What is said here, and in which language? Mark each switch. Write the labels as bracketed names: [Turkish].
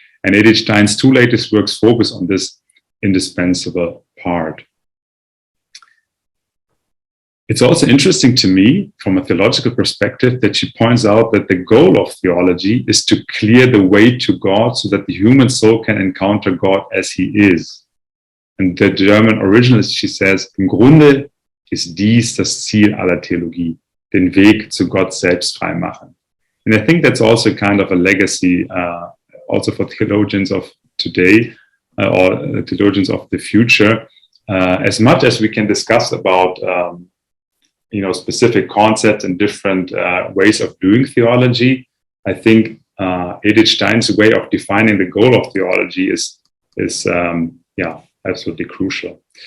[English] And Edith Stein's two latest works focus on this indispensable part. It's also interesting to me, from a theological perspective, that she points out that the goal of theology is to clear the way to God so that the human soul can encounter God as he is. And the German originalist, she says, [German] im Grunde ist dies das Ziel aller Theologie, den Weg zu Gott selbst freimachen. [English] And I think that's also kind of a legacy also for theologians of today or theologians of the future. As much as we can discuss about specific concepts and different ways of doing theology, I think Edith Stein's way of defining the goal of theology is absolutely crucial.